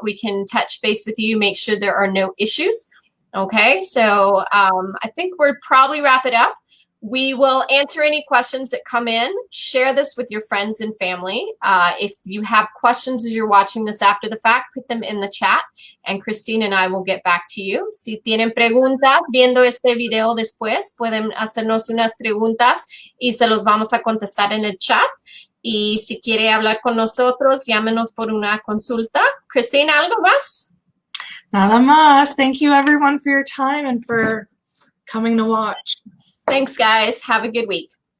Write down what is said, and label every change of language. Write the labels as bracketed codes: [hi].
[en] We can touch base with you, make sure there are no issues. Okay, so I think we'll probably wrap it up. We will answer any questions that come in. Share this with your friends and family. If you have questions as you're watching this after the fact, put them in the chat, and Christine and I will get back to you. [es] Si tienen preguntas viendo este video después, pueden hacernos unas preguntas y se los vamos a contestar en el chat. Y si quiere hablar con nosotros, llámenos por una consulta. Christine, ¿algo más? Nada más. [en] Thank you, everyone, for your time and for coming to watch. Thanks, guys. Have a good week.